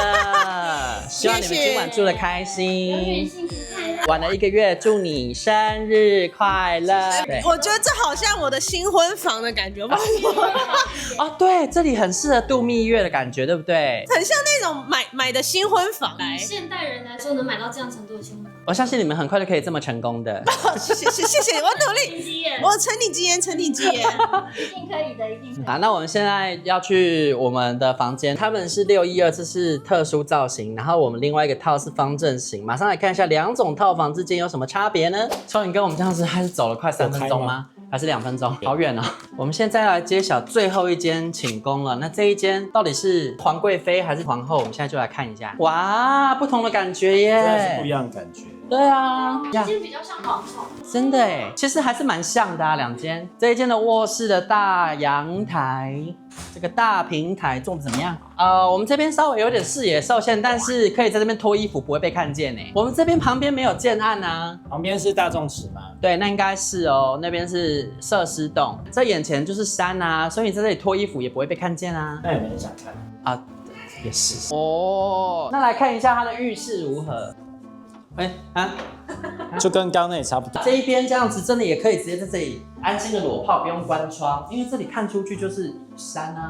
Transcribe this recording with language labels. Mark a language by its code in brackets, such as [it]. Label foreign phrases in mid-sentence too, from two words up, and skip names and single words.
[zh] 希望你們今晚住得開心。晚了1個月，祝你生日快樂！我覺得這好像我的新婚房的感覺吧？對，這裡很適合度蜜月的感覺，對不對？很像那種買的新婚房。以現代人來說，能買到這樣程度的新婚房，我相信你們很快就可以這麼成功的。謝謝，我努力，我承你吉言，承你吉言，一定可以的，一定可以。好，那我們现在要去我們的房間，他們是612，這是特殊造型，然後我們另外一個套是方正型。馬上來看一下2種套房之间有什麼差別呢？秋玲跟我們這樣子還是走了快3分鐘嗎？還是2分鐘？好遠哦！我們現在來揭曉最後一間寢宮了。那這一間到底是皇貴妃還是皇後？我們現在就來看一下。哇，不同的感覺耶！真的是不一樣的感觉。对啊，这间比较像皇后，真的哎，其實還是蠻像的啊，2 間。這一間的臥室的大陽台，這個大平台做的怎麼樣？我們這邊稍微有點視野受限，但是可以在這邊脫衣服不會被看見哎。我們這邊旁邊沒有建案啊，旁邊是大眾池嗎？對，那應該是哦，那邊是設施洞，這眼前就是山啊，所以你在這裡脫衣服也不會被看見啊。那有沒有人想看啊？也是哦。那來看一下它的浴室如何？就跟剛剛那裡差不多。這一邊這樣子，真的也可以直接在這裡安心的裸泡，不用關窗，因為這裡看出去就是山啊。